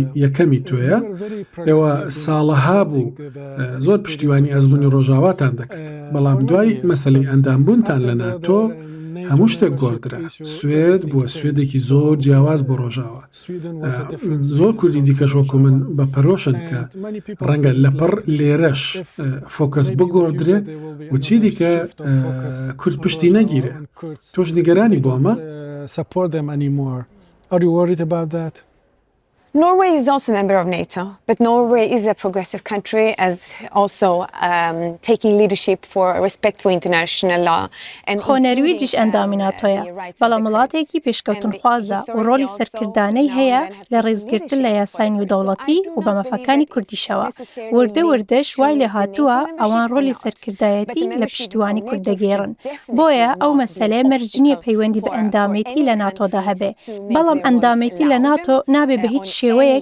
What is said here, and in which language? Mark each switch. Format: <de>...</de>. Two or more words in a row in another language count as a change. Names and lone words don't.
<ckb>یەکەمی توێیە ئێوە ساڵەها بوو زۆر پشتیوانی ئەزمموی ڕۆژاواتان دەکرد بەڵام دوای مەسەلەی ئەندامبوونتان لە ناتۆ هەموو شتێک گۆڕدرا سوێد بووە سوێدێکی زۆر جیاواز بۆ ڕۆژاوە زۆر کوردی دیکەش وەکو من بە پەرۆشن کە ڕەنگە لەپڕ لێرەش فۆکەس بگۆڕدرێت و چی دیکە کورد پشتی نەگیرێ تۆش نیگەرانی بۆ ئەمە</ckb> <en>support them anymore. Are you worried about that? Norway is also a member of NATO, but Norway is a progressive country as also taking leadership for respect for international law.</en> <ckb>خۆ نەرویجیش ئەندامی ناتۆیە بەڵام وڵاتێکی پێشکەوتن خوازە و ڕۆلی سەرکردانەی هەیە لە ڕێزگرتن لە یاسای نێودەوڵەتی و بە مەفەکانی کوردیشەوە وردەش وای لێ هاتووە ئەوان ڕۆلی سەرکردایەتی لە پشتیوانی کوردەگێڕن بۆیە ئەو مەسەلەیە مەرجنیە پەیوەندی بە ئەندامێتی لە ناتۆدا هەبێ بەڵام ئەندامێتی لە ناتۆ نابێ بە هیچ شێوەیەک</ckb>